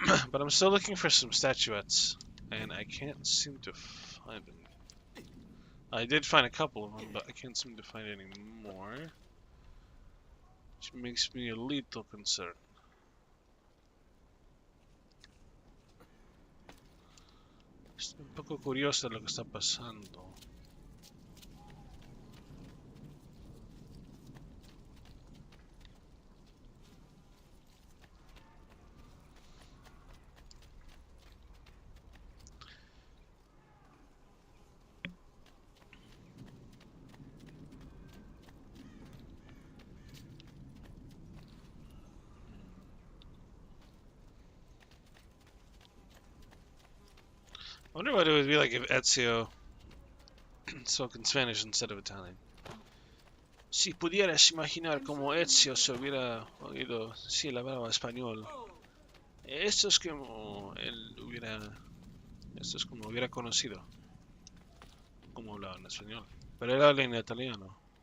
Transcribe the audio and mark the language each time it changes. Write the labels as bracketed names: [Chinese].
[English] But I'm still looking for some statuettes, and I can't seem to find them. I did find a couple of them, but I can't seem to find any more, which makes me a little concerned. [Spanish] Estoy un poco curioso de lo que está pasando. [English] I wonder what it would be like if Ezio spoke in Spanish instead of Italian. [Spanish] Si pudieras imaginar como Ezio se hubiera oído si él hablaba español. Esto es como él hubiera. Esto es como hubiera conocido. Como hablaba en español. Pero él habla en italiano.